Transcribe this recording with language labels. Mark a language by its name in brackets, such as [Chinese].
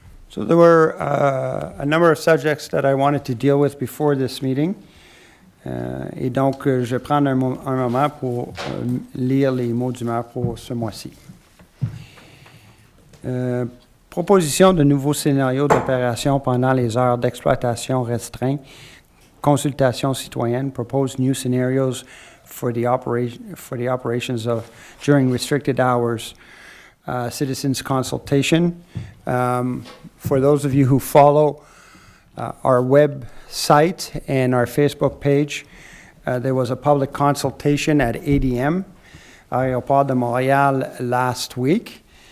[English] So there were a number of subjects that I wanted to deal with before this meeting. [French] Et donc, je vais prendre un moment pour lire les mots du maire pour ce mois-ci. Proposition de nouveaux scénarios d'opération pendant les heures d'exploitation restreintes. Consultation citoyenne. [English] Proposed new scenarios for the operations of during restricted hours. Citizens consultation. For those of you who follow our website and our Facebook page, there was a public consultation at ADM, Aéroport de Montréal, last week.